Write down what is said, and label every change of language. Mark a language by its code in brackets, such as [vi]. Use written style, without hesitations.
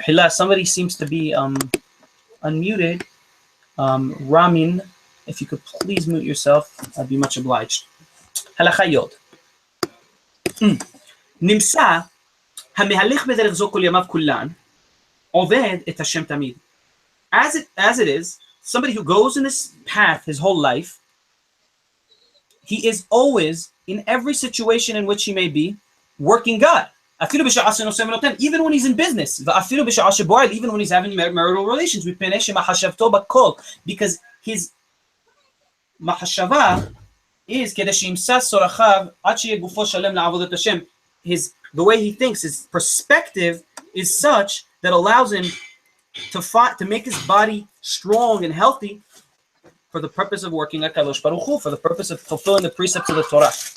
[en] Somebody seems to be unmuted. Ramin, if you could please mute yourself, I'd be much obliged. [he] הלכה יוד. נמצא המהלך בדרך זו כל ימיו כולן, עובד את השם תמיד. [en] As it is, somebody who goes in this path his whole life, he is always, in every situation in which he may be, working God. Even when he's in business, even when he's having marital relations, because his mahashava is the way he thinks, his perspective is such that allows him to make his body strong and healthy for the purpose of working at Kadosh Baruch Hu, for the purpose of fulfilling the precepts of the Torah.